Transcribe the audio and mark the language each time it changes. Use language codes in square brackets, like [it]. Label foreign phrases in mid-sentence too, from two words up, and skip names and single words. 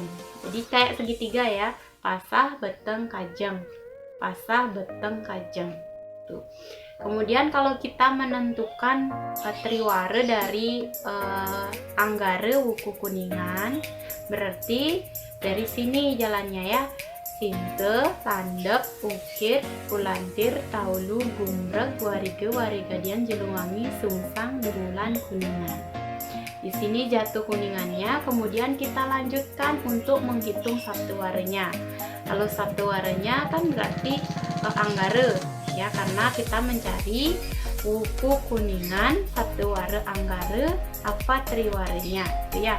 [id] Jadi kayak segitiga ya. Pasah, beteng, kajem. Pasah, beteng, kajem. Tuh. Kemudian kalau kita menentukan triwara dari Anggara Wuku Kuningan, berarti dari sini jalannya ya. Sinte, Landep, Ukir, Kulantir, Taulu, Gumreg, Warige, Warigadian, Jelungwangi, Sungsang, Dumulan, Kuningan. Di sini jatuh kuningannya, kemudian kita lanjutkan untuk menghitung sabtuwaranya. Kalau sabtuwaranya kan berarti Anggara ya, karena kita mencari Wuku Kuningan, sabtuwara Anggara, apa triwaranya itu ya.